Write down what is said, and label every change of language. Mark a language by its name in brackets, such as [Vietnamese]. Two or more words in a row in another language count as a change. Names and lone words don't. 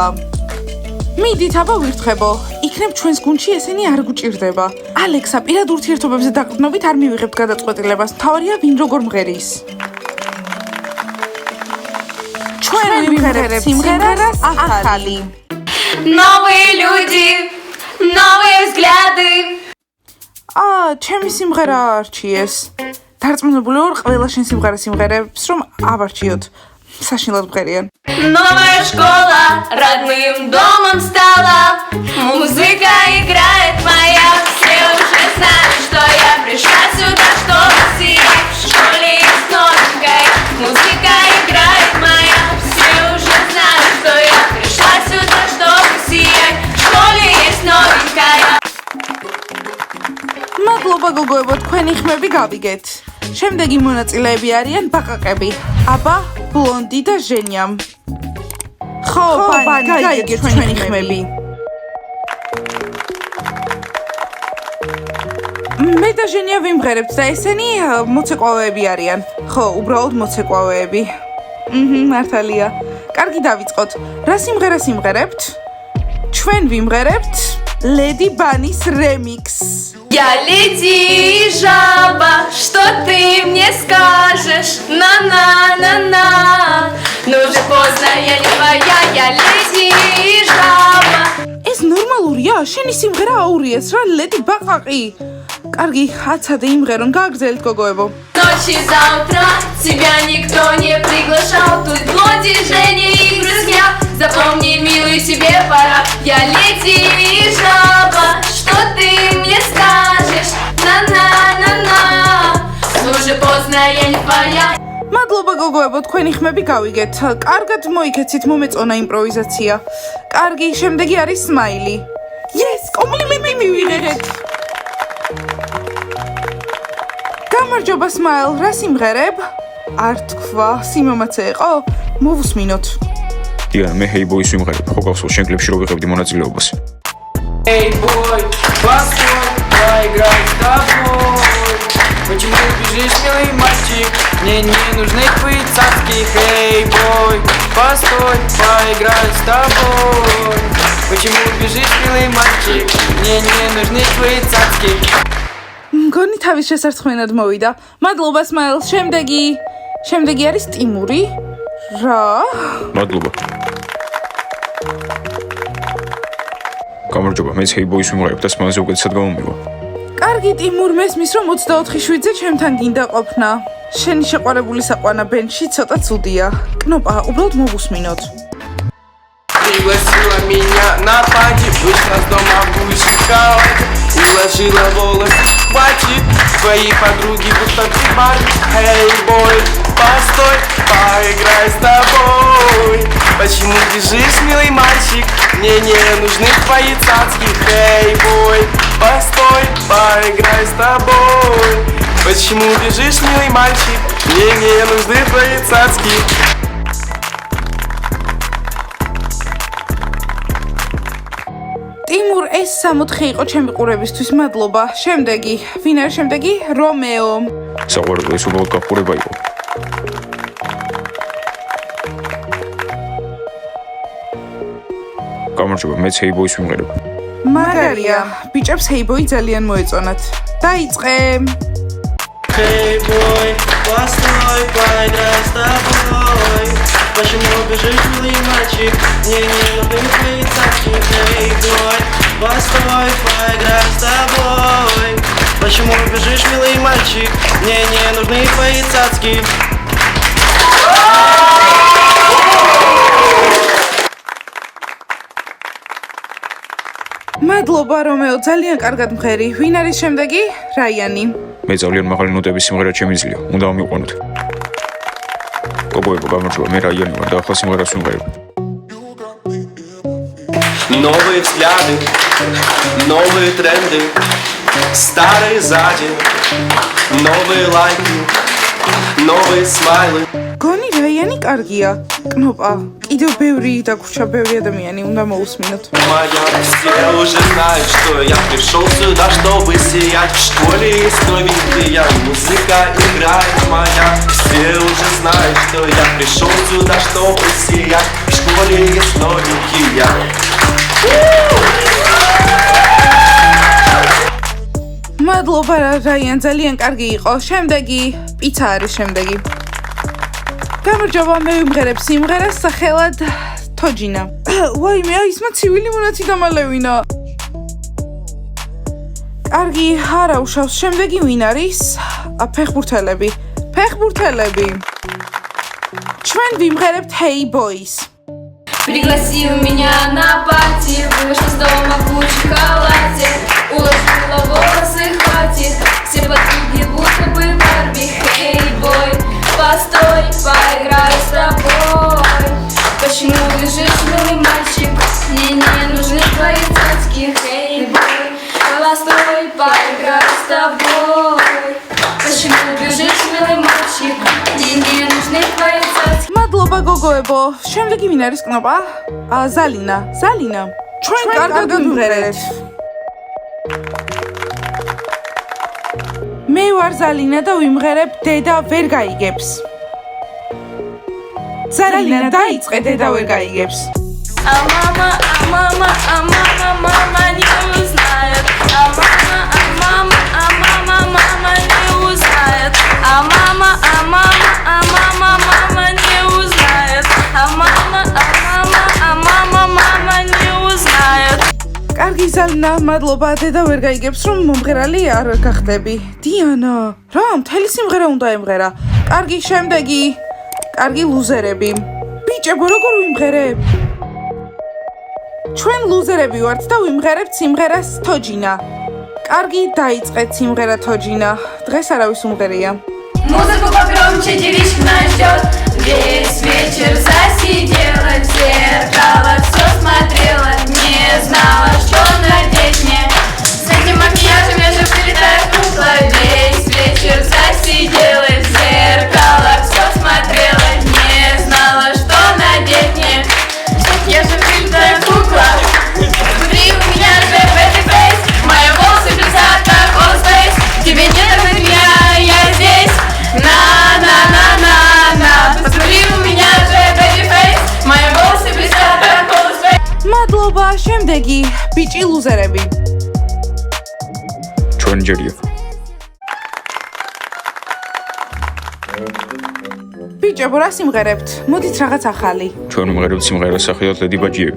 [Georgian] მიდით, აბა ვირთხებო. იქნებ ჩვენს გუნდში ესენი არ გვჭირდება. ალექსა, პირად ურთიერთობებზე დაყრდნობით არ მივიღებთ გადაწყვეტილებას. მთავარია ვინ როგორ მღერის. ჩვენ ვიმღერებთ სიმღერას ახალი. [Russian] Новые люди, новые взгляды. [Georgian] ჩემი სიმღერა არჩიეს. დარწმუნებული ვარ, ყველა შენ სიმღერას იმღერებს, რომ ავარჩიოთ. საშინლად მღერიან. [Russian] Новая школа родным домом стала. Музыка играет моя. Все уже знают, что я пришла сюда, чтобы сиять. В школе есть новенькая. Музыка играет моя. Все уже знают, что я пришла сюда, чтобы сиять. В школе есть новенькая. [Georgian] მადლობა გოგოებო, თქვენი ხმები გავიგეთ. შემდეგი მონაწილეები არიან ბაყაყები. აბა, ბლონდი და ჟენია. ხო, ბანი, გაიგეთ ჩვენი ხმები. მე და ჟენია ვიმღერებთ და ესენი მოცეკვავეები არიან. ხო, უბრალოდ მოცეკვავეები. მართალია. კარგი, დავიწყოთ. რა სიმღერას იმღერებთ? ჩვენ ვიმღერებთ Lady Bunny's remix. [Russian] Я леди жаба, что ты мне скажешь? На-на-на-на. Ну же поздно, я не твоя, я леди жаба. [Georgian] ეს ნორმალურია? შენი სიმღერა აურიეს რა, ლედი ბაყაყი. კარგი, აცადე იმღერონ, გააგრძელეთ გოგოებო. [Russian] Ночи за утро тебя никто не приглашал. Тут блонди, Женя и друзья. Запомни, милый, тебе пора. Я леди жаба, что ты мне скажешь? На-на-на-на. Ну же поздно, я не твоя. [Georgian] მადლობა გოგოებო, თქვენი ხმები გავიგეთ. კარგად მოიქეცით, მომეწონა იმპროვიზაცია. კარგი, შემდეგი არის სმაილი. Yes, კომპლიმენტი მივიღეთ. გამარჯობა სმაილ, რა სიმღერებ? არ თქვა, სიმამაცე იყო? მოვუსმინოთ. დიანა, მე Hey Boy სიმღერებ. ხო გახსოვს შენ კლიპში რო ვიღებდი მონაწილეობას? [Russian] Эй, бой, постой, поиграй с тобой. Почему бежишь, милый мальчик? Мне не нужны твои цацки. Эй, бой, постой, поиграй с тобой. Почему бежишь, милый мальчик? Мне не нужны твои цацки. [Georgian] მგონი თავის შესარცხმენად მოვიდა. მადლობა სმაილ, შემდეგი არის ტიმური. რა? მადლობა. გამარჯობა, მეც Hey Boy სიმღერებ და სმაილზე უკეთესად გამომივა. კარგი ტიმურ, მესმის რომ 24/7-ზე ჩემთან გინდა ყოფნა. შენი შეყვარებული საყვანა ბენდში ცოტა ცუდია. კნოპა, უბრალოდ მოვусმინოთ. [Russian] Пригласила меня на пати, вышла с дома будешь шоколад. Уложила волосы, хватит, твои подруги будто ты Барби. Эй, бой, постой, поиграй с тобой. Почему бежишь, милый мальчик? Мне не нужны твои цацки. Эй, бой, постой, поиграй с тобой. Почему бежишь, милый мальчик? Мне не нужны твои цацки. [Georgian] ტიმურ, ეს 64 იყო ჩემი ყურებისთვის, მადლობა. შემდეგი, ვინ არის შემდეგი? რომეო. საყვარელო, ეს უბრალოდ გახურება იყო. გამარჯობა, მეც Hey Boy სიმღერებ. მაგარია, ბიჭებს Hey Boy ძალიან მოეწონათ. დაიწყე. [Russian] Эй, бой, постой, поиграй с тобой. Почему бежишь, милый мальчик? Мне не нужны твои цацки. Эй, бой, постой, поиграй с тобой. Почему бежишь, милый мальчик? Мне не нужны твои цацки. [Georgian] მადლობა რომეო, ძალიან კარგად მღერი. ვინ არის შემდეგი? რაიანი. მე ძალიან მაღალი ნოტების სიმღერა შემიძლია. უნდა ამიყვანოთ. გოგოებო, გამარჯობა, მე რაიანი ვარ და ახლა სიმღერას ვიმღერებ. [Russian] Новые взгляды, новые тренды, старые сзади, новые лайки, новые смайлы. [Georgian] გონი რაიანი კარგია. კნოპა, კიდევ ბევრი დაგვრჩა, ბევრი ადამიანი უნდა მოусმინოთ. [Russian] Моя, все уже знают, что я пришел сюда, чтобы сиять. В школе есть новенькая музыка играет моя. Все уже знают, что я пришел сюда, чтобы сиять. В школе есть новенькая. [Georgian] მადლობა რაიან, ძალიან კარგი იყო. შემდეგი, პიცა არის შემდეგი. გამარჯობა, მე ვიმღერებ სიმღერას სახელად თოჯინა. ვაიმე, ისმა ცივილი მონაცი დამალევინა. კარგი, არა უშავს. შემდეგი ვინ არის? ფეხბურთელები. ჩვენ ვიმღერებთ Hey Boys. [Russian] Пригласил меня на пати, вышла с дома в шоколаде. Уложила волосы, хватит, все подруги будто бы Барби. Эй, бой, постой, поиграй с тобой. Почему бежишь, милый мальчик? Мне не нужны твои цацки. Эй, бой, постой, поиграй с тобой. Почему бежишь, милый мальчик? Мне не нужны твои цацки. [Georgian] მადლობა გოგოებო. შემდეგი ვინ არის კნოპა? ზალინა. ჩვენ კარგად ვიმღერებთ. მე ვარ ზალინა და ვიმღერებ დედა ვერ გაიგებს. ზალინა დაიწყე დედა ვერ გაიგებს. [Russian] А мама, мама не узнает. А мама не узнает. А мама не узнает. А мама не узнает. [Georgian] კარგი ზალინა, მადლობა დედა ვერ გაიგებს რომ მომღერალი არ გახდები. დიანა, რა, მთელი სიმღერა უნდა ემღერა. კარგი, შემდეგი. კარგი ლუზერები. ბიჭებო, როგორ ვიმღერებ? ჩვენ ლუზერები ვართ და ვიმღერებთ სიმღერას თოჯინა. კარგი, დაიწყეთ სიმღერა თოჯინა. დღეს არავის უმღერია. [Russian] Музыку погромче, девичка нас ждет. Весь вечер засидела, в зеркало все смотрела, не знала, что надеть мне. С этим макияжем я же вылетаю кукла. Весь вечер засидела, в зеркало все смотрела, не знала, что надеть мне. Я же вылетаю кукла. Смотри, у меня же [English] baby face, [Russian] мои волосы блестят как All Space. Тебе не дать меня, я здесь. На-на-на-на-на. Посмотри, у меня же [English] baby face, [Russian] мои волосы блестят как All Space. [Georgian] მადლობა, შემდეგი ბიჭი ლუზერები. ჩვენი ჯერია. ბიჭებო, რა სიმღერებთ? მოდით რაღაც ახალი. ჩვენ უმღერებთ სიმღერას სახელად ლედი ბაჯიები.